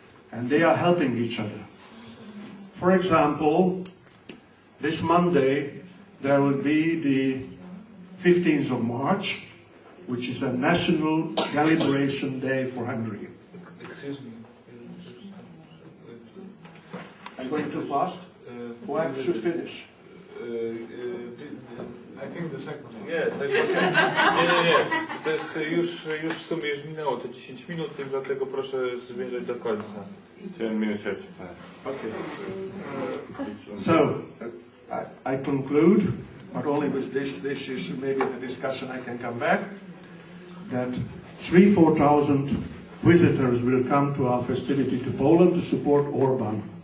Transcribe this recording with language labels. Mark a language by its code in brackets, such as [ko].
[en] And they are helping each other. For example, this Monday there will be the 15th of March, which is a national Deliberation Day for Hungary. Excuse me. I'm going too fast? I should finish. I think the second one. Yes, nie. [pl] To jest już w sumie już minęło te 10 minut, dlatego proszę zmierzać do końca. [en] 10 minutes. Okay. So, I conclude, not only with this is maybe the discussion I can come back, that 3,000–4,000 visitors will come to our festivity to Poland to support Orban.